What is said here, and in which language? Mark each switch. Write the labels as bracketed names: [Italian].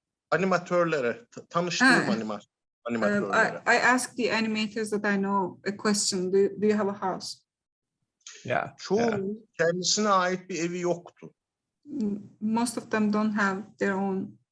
[Turkish] Animatörlere, tanıştığım animatörlere. [English] I asked the animators that I know a question. Do you have a house? Yeah. [Turkish] Çoğunun kendisine ait bir evi yoktu. [English] Most of them don't have their own.